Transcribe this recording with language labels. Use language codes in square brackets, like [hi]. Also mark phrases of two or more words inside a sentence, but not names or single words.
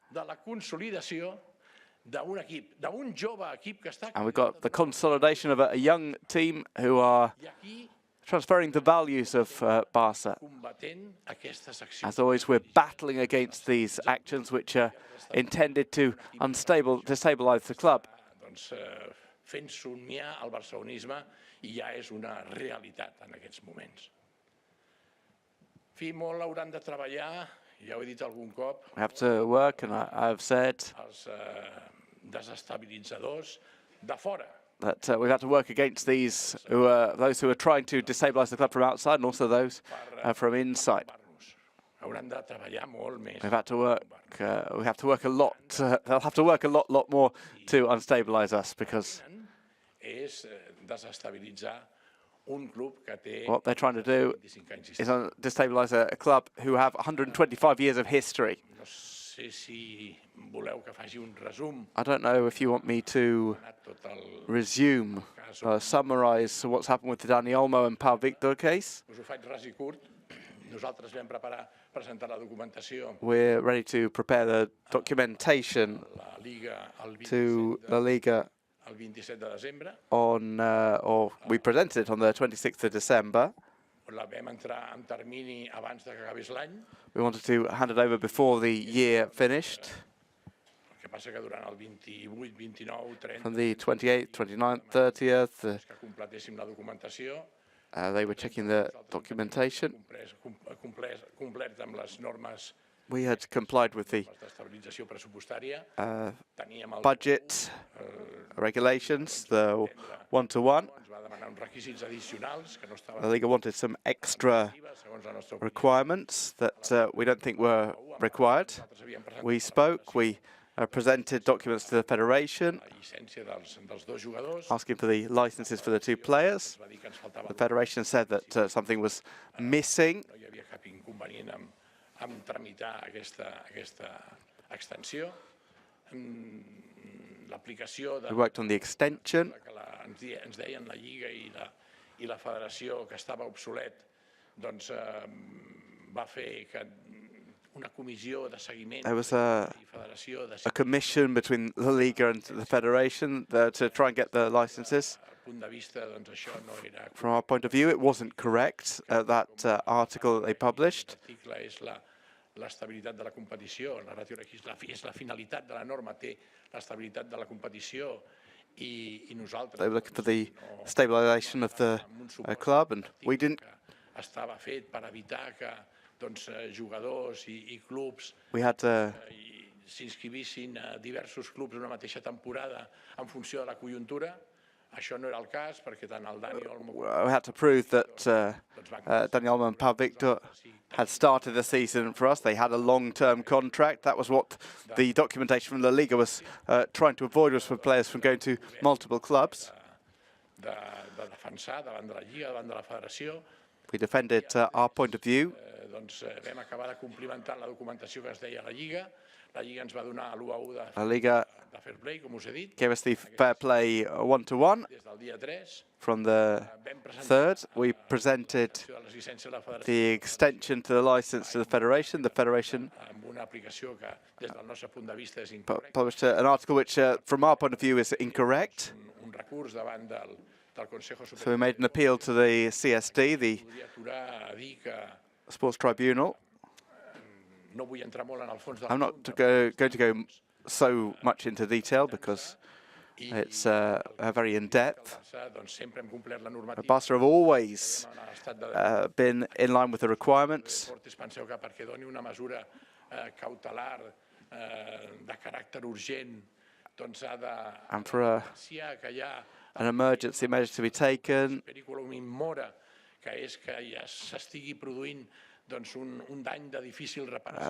[en] And we've got the consolidation of a young team who are transferring the values of Barca. As always, we're battling against these actions which are intended to destabilize the club. [ca] Fent somiar el barcelonisme i ja és una realitat en aquests moments. Fi, molt hauran de treballar, ja ho he dit algun cop, [en] we have to work, and I've said, [ca] els desestabilitzadors de fora. [en] That we've had to work against those who are trying to destabilize the club from outside, and also those from inside. We've had to work. We have to work a lot. They'll have to work a lot more to unstabilize us, because what they're trying to do is destabilize a club who have 125 years of history. I don't know if you want me to resume, summarize what's happened with the Dani Olmo and Pau Víctor case. [ca] Nosaltres vam presentar la documentació [en] We're ready to prepare the documentation [ca] a la Liga [en] to La Liga [ca] el 27 de desembre. [en] or we presented it on the 26th of December. [ca] La vam entrar en termini abans de que acabés l'any. [en] We wanted to hand it over before the year finished. [ca] El que passa que durant el 28, 29, 30... [en] From the 28th, 29th, 30th, [ca] que completéssim la documentació. [en] they were checking the documentation. [ca] Complert amb les normes [en] We had complied with the [ca] d'estabilització pressupostària. [en] budget regulations, the one-to-one. [ca] Ens va demanar uns requisits addicionals que no estaven [en] The Liga wanted some extra [ca] segons la nostra opinió. [en] requirements that we don't think were required. We spoke, we presented documents to the Federation, [ca] La llicència dels dos jugadors. [en] asking for the licenses for the two players. [ca] Va dir que ens faltava [en] The Federation said that something was missing. [ca] no hi havia cap inconvenient en tramitar aquesta extensió. L'aplicació de [en] We worked on the extension. [ca] que ens deien la Lliga i la Federació que estava obsolet, doncs va fer que una comissió de seguiment [en] There was [ca] i Federació de [en] a commission between the Liga and the Federation to try and get the licenses. [ca] punt de vista, doncs això no era... [en] From our point of view, it wasn't correct, that article that they published. [ca] L'article és l'estabilitat de la competició, la ràtio aquí és la finalitat de la norma, té l'estabilitat de la competició i nosaltres... [en] They were looking for the stabilization of the club, and we didn't. [ca] Estava fet per evitar que doncs, jugadors i clubs [en] We had [ca] s'inscrivissin a diversos clubs una mateixa temporada en funció de la conjuntura. Això no era el cas, perquè tant el Dani Olmo [en] we had to prove that Dani Olmo Pau Víctor had started the season for us. They had a long-term contract. That was what the documentation from La Liga was trying to avoid, was for players from going to multiple clubs. [ca] de defensar davant de la Lliga, davant de la Federació. [en] We defended our point of view. [ca] Doncs vam acabar de complimentar la documentació que es deia a la Lliga. La Lliga ens va donar l'1-1 La Liga de fair play, com us he dit. [en] gave us the fair play one-to-one. [ca] Des del dia 3 [en] From the [ca] vam presentar [en] 3rd, we presented [ca] de les llicències de la Federació [en] the extension to the license to the Federation. The Federation [ca] amb una aplicació que des del nostre punt de vista és incorrecta. [en] published an article which, from our point of view, is incorrect. [ca] Un recurs davant del Consejo [en] So we [ca] Superior. [en] made an appeal to the CSD, the [ca] Podria aturar a dir que [en] Sports Tribunal. [ca] no vull entrar molt en el fons del [en] I'm not going to go so much into detail because it's very in-depth. [ca] doncs sempre hem complert la normativa. [en] Barca have always [ca] En l'estat de [en] been in line with the requirements. [ca] deportes, penseu que perquè doni una mesura cautelar de caràcter urgent, doncs ha de [en] And for [ca] anunciar que hi ha [en] an emergency measure to be taken, [la] periculum in mora, [ca] que és que ja s'estigui produint doncs, un dany de difícil reparació.